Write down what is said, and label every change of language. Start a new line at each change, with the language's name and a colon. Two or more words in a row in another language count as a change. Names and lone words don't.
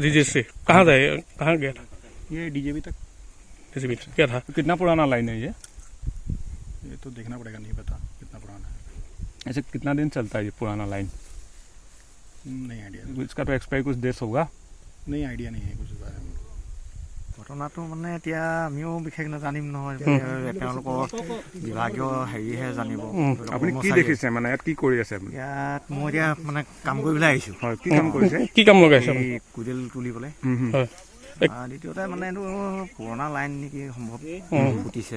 Hindi: जी से कहाँ जाए? कहाँ गया था? ये DJB तक। क्या था? कितना पुराना लाइन है ये तो देखना पड़ेगा, नहीं पता कितना पुराना है। ऐसे कितना दिन चलता है ये पुराना लाइन? नहीं आइडिया। इसका तो एक्सपायरी कुछ डेट होगा। नहीं, आइडिया नहीं है कुछ इस बारे में।
Assamese: ঘটনাটো মানে এতিয়া আমিও বিশেষ নাজানিম নহয়, তেওঁলোকৰ বিভাগীয় হেৰিহে জানিব। আপুনি কি দেখিছে? মানে ইয়াত কি কৰি আছে আপুনি? ইয়াত মই এতিয়া মানে কাম কৰিবলৈ আহিছোঁ। হয়, কি কাম কৰিছে? কি কাম লগাইছে? কুদেল তুলিবলৈ। দ্বিতীয়তে মানে এইটো পুৰণা লাইন নেকি সম্ভৱ ফুটিছে।